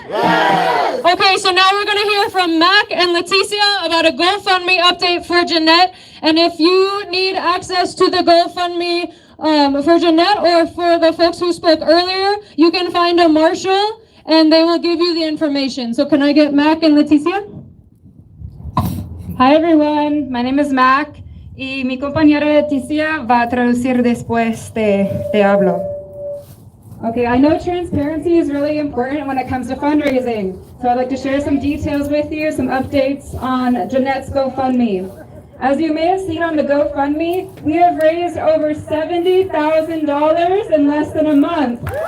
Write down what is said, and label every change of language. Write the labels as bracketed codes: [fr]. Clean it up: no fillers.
[en] Okay, so now we're going to hear from Mac and Leticia about a GoFundMe update for Jeanette. And if you need access to the GoFundMe for Jeanette or for the folks who spoke earlier, you can find a marshal and they will give you the information. So can I get Mac and Leticia? Hi everyone, my name is Mac [es] y mi compañera Leticia va a traducir después de hablo. [en] Okay, I know transparency is really important when it comes to fundraising, so I'd like to share some details with you, some updates on Jeanette's GoFundMe. As you may have seen on the GoFundMe, we have raised over $70,000 in less than a month.